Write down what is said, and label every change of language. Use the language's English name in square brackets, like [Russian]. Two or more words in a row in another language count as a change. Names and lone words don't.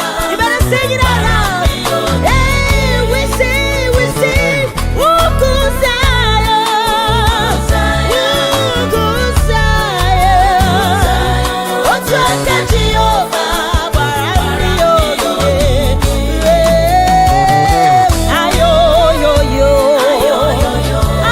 [English] You better sing it out loud. Hey, we sing, we sing. [Igbo] Ugwu Zion. Ugwu Zion. Otu aka Jehova gbara ndị ogige. Ayo, yo, yo. Ayo, yo, yo.